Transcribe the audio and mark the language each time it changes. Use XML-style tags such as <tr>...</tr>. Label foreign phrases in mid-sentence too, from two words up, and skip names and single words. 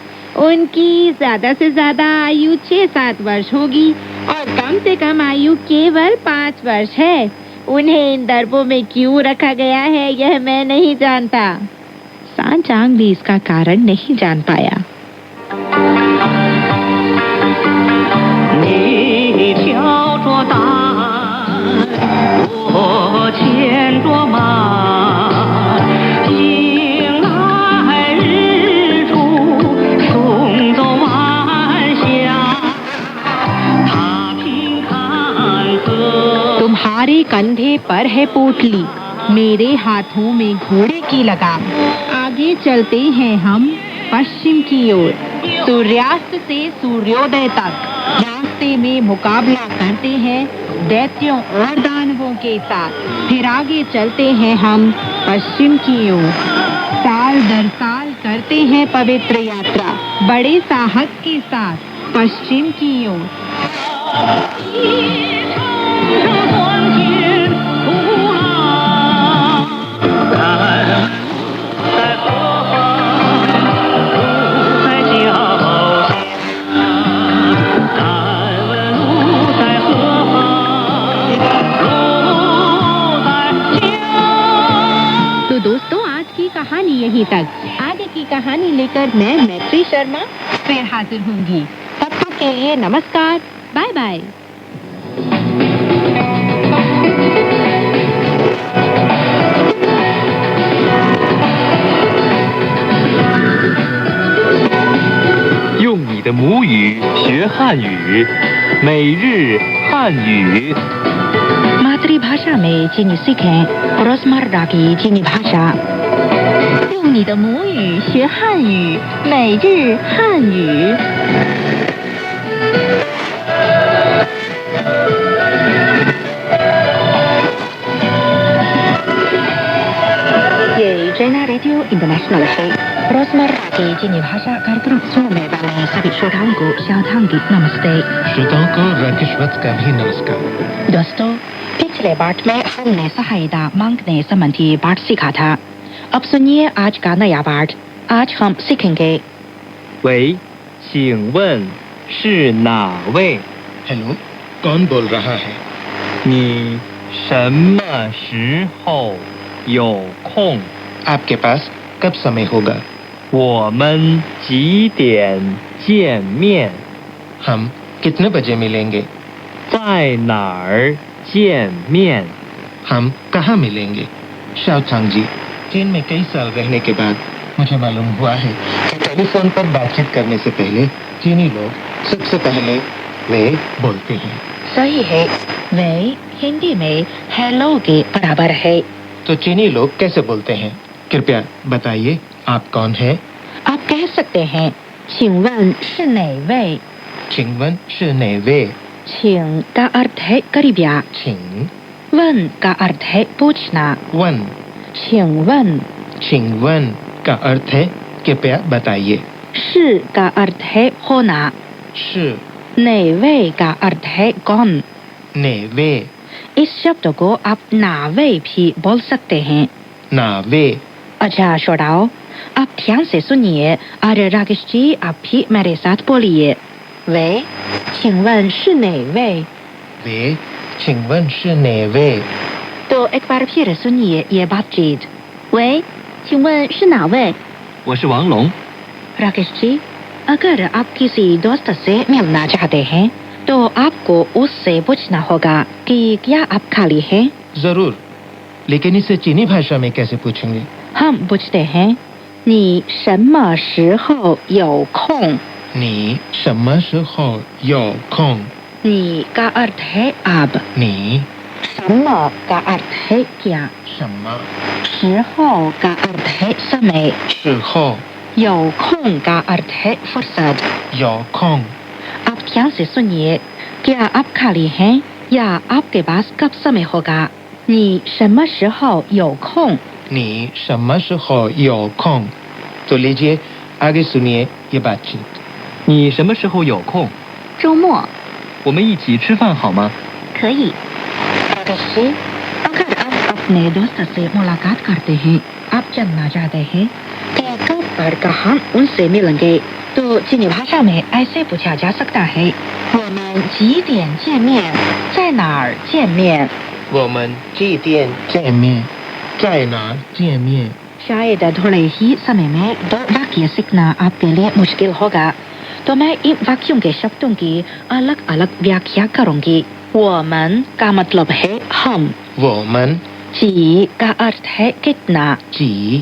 <hi>उनकी ज्यादा से ज्यादा आयु 6-7 वर्ष होगी और कम से कम आयु केवल 5 वर्ष है। उन्हें इन दरबों में क्यों रखा गया है यह मैं नहीं जानता। सांचांग भी इसका कारण नहीं जान पाया।</hi> <zh>你挑着担，我牵着马，迎来日出，送走晚霞，踏平坎坷。</zh> <hi>तुम्हारे कंधे पर है पोटली, मेरे हाथों में घोड़े की लगाम। आगे चलते हैं हम पश्चिम की ओर, सूर्यास्त से सूर्योदय तक। रास्ते में मुकाबला करते हैं दैत्यों और दानवों के साथ। फिर आगे चलते हैं हम पश्चिम की ओर। साल दर साल करते हैं पवित्र यात्रा, बड़े साहस के साथ पश्चिम की ओर।</hi> <zh>一场酸甜苦辣，在何方？路在脚下。敢问路在何方？路在脚。</zh> <hi>तो दोस्तों, आज की कहानी यहीं तक। आगे की कहानी लेकर मैं मैत्री शर्मा फिर हाजिर होंगी। तब तक के लिए नमस्कार, बाय बाय।</hi> <zh>用你的母语学汉语，每日汉语。</zh> <hi>मातृभाषा में चीनी सीखें रोजमर्रा की चीनी भाषा।</hi> <zh>用你的母语学汉语，每日汉语。</zh> <hi>ये चाइना रेडियो इंटरनेशनल है। रोजमर्रा की चीनी भाषा कार्यक्रम सुनने वाले सभी श्रोताओं को शांतांगी नमस्ते। श्रोताओं को राकेशवत्स का भी नमस्कार। दोस्तों, पिछले पाठ में हमने सहायता मांगने संबंधी पाठ सीखा था। अब सुनिए आज का नया पाठ। आज हम सीखेंगे</hi> <zh>喂，请问是哪位？</zh> <hi>हेलो, कौन बोल रहा है?</hi> <zh>你什么时候有空？</zh> <hi>आपके पास कब समय होगा?</hi> <zh>我们几点见面？</zh> <hi>हम कितने बजे मिलेंगे?</hi> <zh>在哪儿见面？</zh> <hi>हम कहाँ मिलेंगे? शाओचांग जी, चीन में कई साल रहने के बाद मुझे मालूम हुआ है कि टेलीफोन पर बातचीत करने से पहले चीनी लोग सबसे पहले वे बोलते हैं। सही है। वे हिंदी में हेलो के बराबर है। तो चीनी लोग कैसे बोलते हैं? कृपया बताइए, आप कौन हैं? आप कह सकते हैं</hi> <zh>请问是哪位? 请问是哪位.</zh> <hi>请 का अर्थ है करीबिया। छिंग 问 का अर्थ है पूछना। वन।</hi> <zh>请问</zh> <hi>छिंगवन का अर्थ है कृपया बताइए। 是 का अर्थ है होना। 是哪位 का अर्थ है कौन। नेवे इस शब्द को आप नावे भी बोल सकते हैं। नावे। अच्छा छोड़ाओ, आप ध्यान से सुनिए और राकेश जी आप भी मेरे साथ बोलिए। वे,</hi> <zh>请问是哪位? वे, 请问是哪位?</zh> <hi>तो एक बार फिर सुनिए ये बातचीत।</hi> <zh>喂，请问是哪位？我是王龙。</zh> <hi>राकेश जी, अगर आप किसी दोस्त से मिलना चाहते हैं तो आपको उससे पूछना होगा कि क्या आप खाली हैं? जरूर, लेकिन इसे चीनी भाषा में कैसे पूछेंगे? हम पूछते हैं</hi> <zh>你什么时候有空? 你什么时候有空?</zh> <hi>你 का अर्थ है आप, 你什么 का अर्थ है क्या, 什么时候 का अर्थ है समय, 时候有空 का अर्थ है फुर्सत। 有空? आप ध्यान से सुनिए, क्या आप खाली हैं या आपके पास कब समय होगा?</hi> <zh>你什么时候有空? 你什么时候有空?</zh> <hi>तो लीजिए आगे सुनिए ये बातचीत।</hi> <zh>你什么时候有空？周末我们一起吃饭好吗？可以。</zh> <hi>राकेश, अगर आप अपने दोस्त से मुलाकात करते हैं, आप जानना चाहते हैं कि कब और कहाँ उनसे मिलेंगे, तो चीनी भाषा में ऐसे पूछा जा सकता है</hi> <zh>我们几点见面，在哪儿见面? 我们几点见面？在哪见面？</zh> <hi>शायद थोड़े ही समय में दो वाक्य सीखना आपके लिए मुश्किल होगा, तो मैं इन वाक्यों के शब्दों की अलग अलग व्याख्या करूंगी। 我们 का मतलब है हम, 我们 जी का अर्थ है कितना, 几</hi>